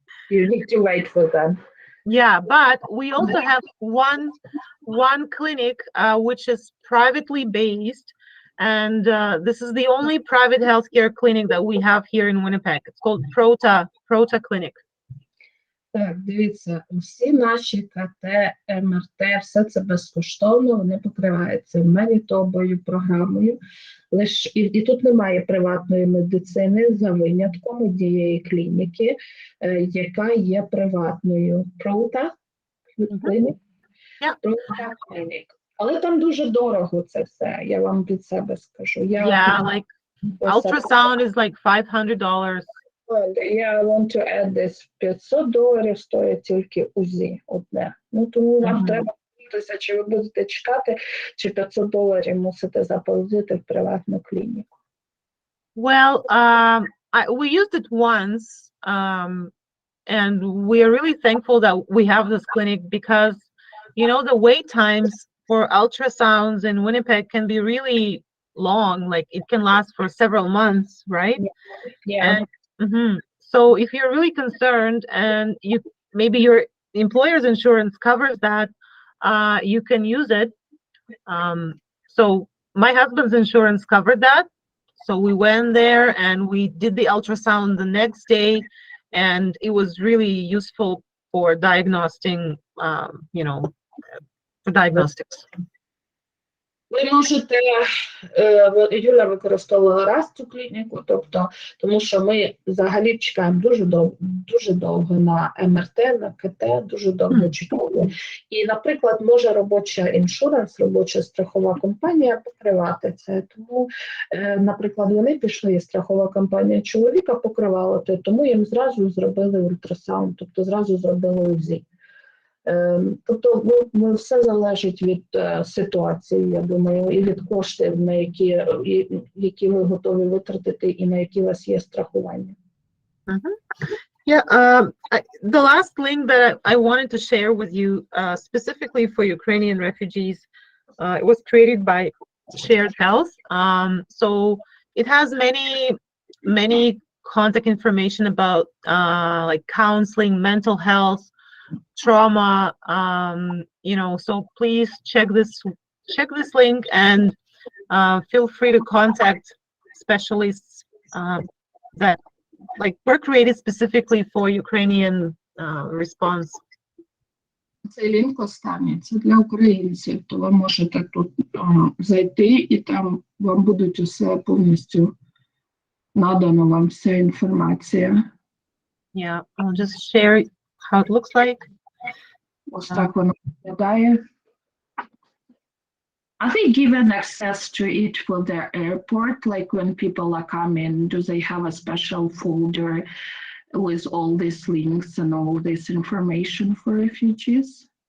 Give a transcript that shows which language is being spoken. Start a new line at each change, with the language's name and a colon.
English: You need to wait for them. yeah, but we also have one clinic which is privately based, and this is the only private healthcare clinic that we have here in Winnipeg. It's called Prota Clinic.
Ukrainian: Так, дивіться, всі наші КТ, МРТ, все це безкоштовно, вони покриваються Манітобою програмою. І тут немає приватної медицини за винятком однієї клініки, яка є приватною. Правда? Клінік? Правда, клінік. Але там дуже дорого це все, я вам від себе скажу.
English: Yeah, like ultrasound is like $500.
Ukrainian: Я
English: want to add this.
Ukrainian: $500 стоїть тільки УЗІ одне. Ну, тому вам треба дивитися, чи ви будете чекати, чи $500 мусите заплатити в приватну клініку.
English: Well, we used it once, and we are really thankful that we have this clinic because, you know, the wait times for ultrasounds in Winnipeg can be really long. Like it can last for several months, right? Yeah. And, so if you're really concerned and maybe your employer's insurance covers that, you can use it. So my husband's insurance covered that. So we went there and we did the ultrasound the next day, and it was really useful for diagnosing, for diagnostics.
Ukrainian: Ви можете, Юля використовувала раз цю клініку, тому що ми взагалі чекаємо дуже довго на МРТ, на КТ, дуже довго чекали. І, наприклад, може робоча страхова компанія покривати це. Тому, наприклад, вони пішли, і страхова компанія чоловіка покривала, тому їм зразу зробили ультрасаунд, тобто зразу зробили УЗІ. Тобто все залежить від ситуації, я думаю, і від коштів, на які ви готові витратити, і на які у вас є страхування.
English: Yeah, the last link that I wanted to share with you, specifically for Ukrainian refugees, it was created by Shared Health. So it has many contact information about like counseling, mental health, trauma, so please check this link and feel free to contact specialists that were created specifically for Ukrainian response.
Ukrainian: Цей лінк останній, це для українців, то ви можете тут зайти, і там вам будуть усе повністю надано, вам вся інформація.
English: Yeah, I'll just share how it looks like.
Ukrainian: Ось так воно виглядає.
English: Are they given access to it for their airport? Like when people are coming, do they have a special folder with all these links and all this information for refugees?